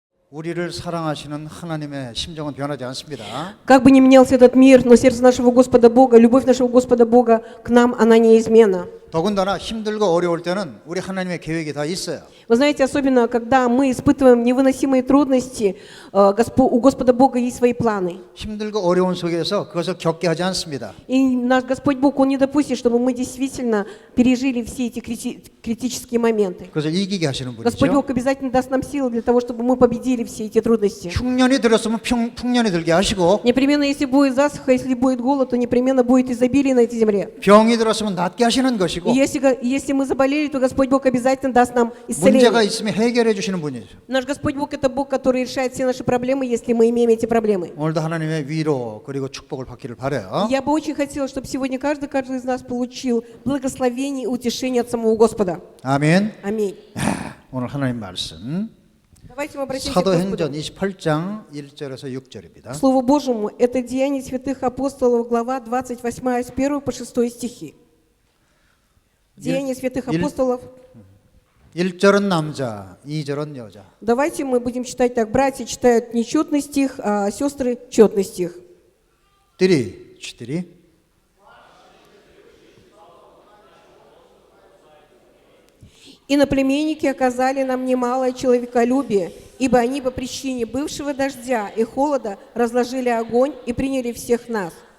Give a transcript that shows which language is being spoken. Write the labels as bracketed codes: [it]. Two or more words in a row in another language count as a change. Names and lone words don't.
[ko] 우리를 사랑하시는 하나님의 심정은 변하지 않습니다. [ru] Как бы ни менялся этот мир, но сердце нашего Господа Бога, любовь нашего Господа Бога к нам, она неизменна. [ko] 더군다나 힘들고 어려울 때는 우리 하나님의 계획이 다 있어요. [ru] Вы знаете, особенно когда мы испытываем невыносимые трудности, у Господа Бога есть свои планы. [ko] 힘들고 어려운 속에서 그것을 겪게 하지 않습니다. [ru] И наш Господь Бог, Он не допустит, чтобы мы действительно пережили все эти критические моменты. [ko] 그것을 이기게 하시는 [ru] Господь [ko] 분이죠. [ru] Бог обязательно даст нам силы для того, чтобы мы победили все эти трудности. [ko] 흉년이 들었으면 풍년이 들게 하시고 [ru] Непременно, если будет засуха, если будет голод, то непременно будет изобилие на этой земле. [ko] 병이 들었으면 낫게 하시는 것이고 [ru] И если мы заболели, то Господь Бог обязательно даст нам исцеление. [ko] 문제가 있으면 해결해 주시는 분이죠. [ru] Наш Господь Бог – это Бог, который решает все наши проблемы, если мы имеем эти проблемы. [ko] 오늘도 하나님의 위로 그리고 축복을 받기를 바라요. [ru] Я бы очень хотела, чтобы сегодня каждый из нас получил благословение и утешение от самого Господа. [ko] 아멘. [ru] Аминь. [ko] 오늘 하나님 말씀 [ru] Давайте мы обратимся к Господу. [ko] 사도행전 28장 1절에서 6절입니다. [ru] К Слову Божьему, это Деяния святых апостолов, глава 28, с 1 по 6 стихи. Деяния святых апостолов. [ko] 1절은 남자, 2절은 여자. [ru] Давайте мы будем читать так. Братья читают нечетный стих, а сестры четный стих. 4. Иноплеменники оказали нам немалое человеколюбие, ибо они по причине бывшего дождя и холода разложили огонь и приняли всех нас.